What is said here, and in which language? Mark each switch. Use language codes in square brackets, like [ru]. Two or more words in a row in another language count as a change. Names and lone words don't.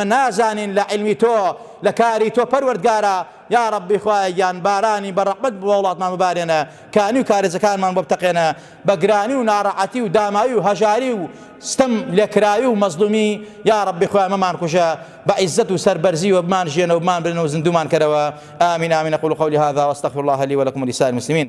[ckb] نازانین لە عیلمی تۆ لە کاری تۆ پەروەردگارە [ar] یا ڕەبی [ckb] خوایە گیان بارانی بەڕەحمەت بۆ وڵاتمان ببارێنە کانی و کارێزەکانمان بۆ بتەقێنە بە گرانی و ناڕەحەتی و دامایی و هەژاری و ستەم لێکراوی و مەزلومی [ar] یا ڕەبی [ckb] خوایە مەمان کوژە بە عیزەت و سەربەرزی و بمان ژێنە و بمان برنە و زیندومان کەرەوە آمین آمین [ar] أقول قولي هذا واستغفر الله لي ولكم ولسائر المسلمين